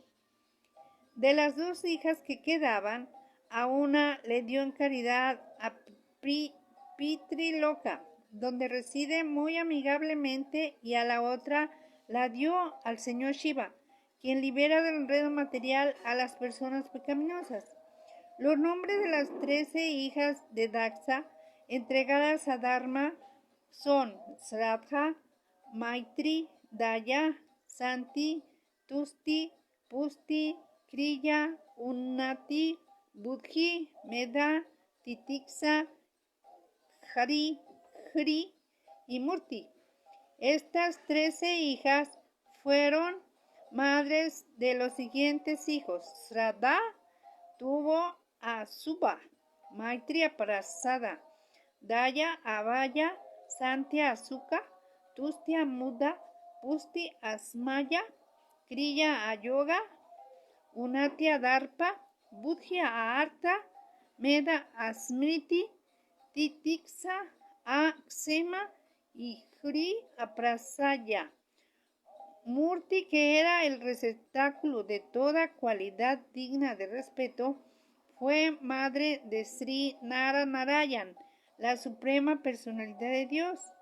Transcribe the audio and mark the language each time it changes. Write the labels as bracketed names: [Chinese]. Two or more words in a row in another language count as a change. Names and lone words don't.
[Spanish] De las 2 hijas que quedaban, a una le dio en caridad a Pitriloka, donde reside muy amigablemente, y a la otra la dio al señor Shiva, quien libera del enredo material a las personas pecaminosas. Los nombres de las 13 hijas de Daksha entregadas a Dharma son Shraddha, Maitri, Daya, Santi, Tusti, Pusti, Kriya, Unnati, Buddhi, Meda, Titiksa, Hari, Hri y Murti. Estas 13 hijas fueron madres de los siguientes hijos. Shraddha tuvo a Subha, Maitri a Prasada, Daya a Vaya, Santi a Suka, Tusti a Muda, Pusti a Smaya, Kriya a Yoga, Unnati a Darpa, Buddhi a Artha, Meda a Smriti, Titiksa a Ksema y Hri a Prasaya. Murti, que era el receptáculo de toda cualidad digna de respeto, fue madre de Sri Narayana, la suprema personalidad de Dios.